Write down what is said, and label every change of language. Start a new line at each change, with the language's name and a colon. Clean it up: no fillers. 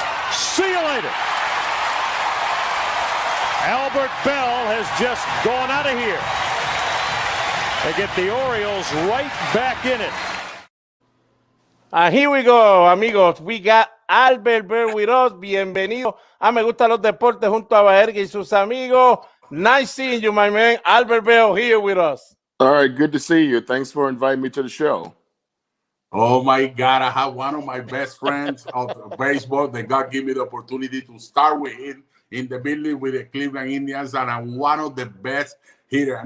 English: See you later. Albert Belle has just gone out of here. They get the Orioles right back in it. Here we go, amigos. We got Albert Belle with us.
Spanish: Bienvenido a Me Gustan los Deportes junto a Baerga y sus amigos.
English: Nice seeing you, my man. Albert Belle here with us. All right, good to see you. Thanks for inviting me to the show. Oh my God, I have one of my best friends of baseball that God gave me the opportunity to start with him in the building with the Cleveland Indians, and I'm one of the best hitters.